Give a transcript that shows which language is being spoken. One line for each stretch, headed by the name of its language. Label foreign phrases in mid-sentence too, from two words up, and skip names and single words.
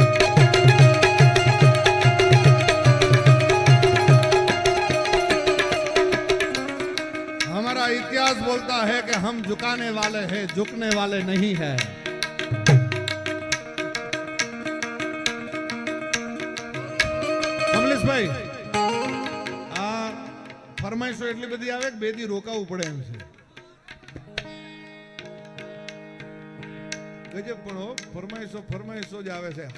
Hindi: हमारा इतिहास बोलता है कि हम झुकाने वाले हैं, झुकने वाले नहीं है.
Gujarati: કમલેશભાઈ, આ ફરમાઈશો એટલી બધી આવે કે 2 દી રોકાવું પડે એમ છે. ગજબ, પણ ફરમાઈશો જ આવે છે.